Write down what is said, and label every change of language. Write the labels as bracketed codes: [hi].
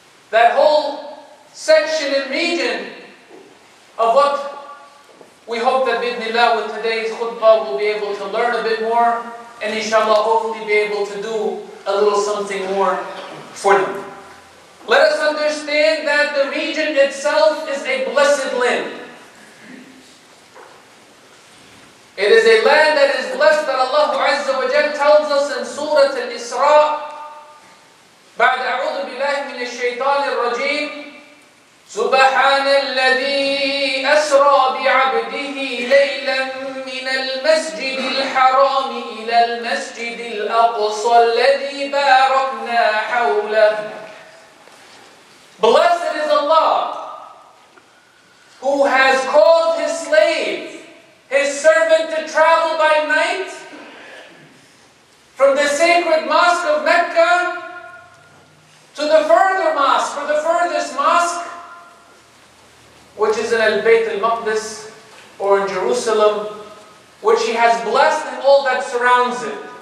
[en] That whole section and region of what we hope that bidnillah with today's khutbah we'll be able to learn a bit more, and inshallah hopefully be able to do a little something more for them. Let us understand that the region itself is a blessed land. It is a land that is blessed, that Allah Azza wa Jalla tells us in Surah Al-Isra, [ar] بعد أعوذ بالله من الشيطان الرجيم سبحان الذي أسرى بعبده ليلا من المسجد الحرام إلى المسجد الأقصى الذي باركنا حوله. [en] Blessed is Allah who has caused His slave, His servant, to travel by night from the sacred mosque of Mecca to the further mosque, or the furthest mosque, which is in Al-Bayt al-Maqdis, or in Jerusalem, which He has blessed and all that surrounds it.